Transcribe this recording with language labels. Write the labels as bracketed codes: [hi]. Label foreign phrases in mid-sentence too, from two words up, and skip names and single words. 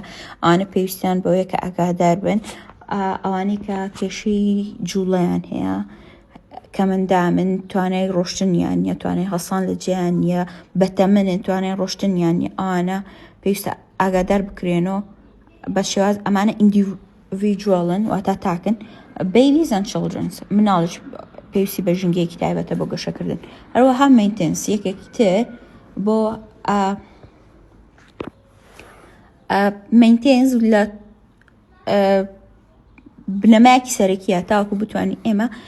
[ckb] ئەوانە پێویستیان بەوەیە کە ئاگادار بن ئەوانەی کە کێشەی جوڵەیان هەیە کە من توانای ڕۆشتنیان نیە توانای هەڵسان لە جیان نیە بەتەمەنن توانای ڕۆشتنیان نیە ئەوانە پێویستە ئاگادار بکرێنەوە بە شێواز ئەمانە ئیندیڤیدوەڵن واتە تاکن [en] babies and children [ckb] مناڵش پێویستی بە ژنگەیەکی تایبەتە بۆ گەشەکردن هەروەها مینتێنس یەکێکی تر بۆ مینتێنس لە بنەمایەکی سەرەکیە تاوەکو بتوانین ئێمە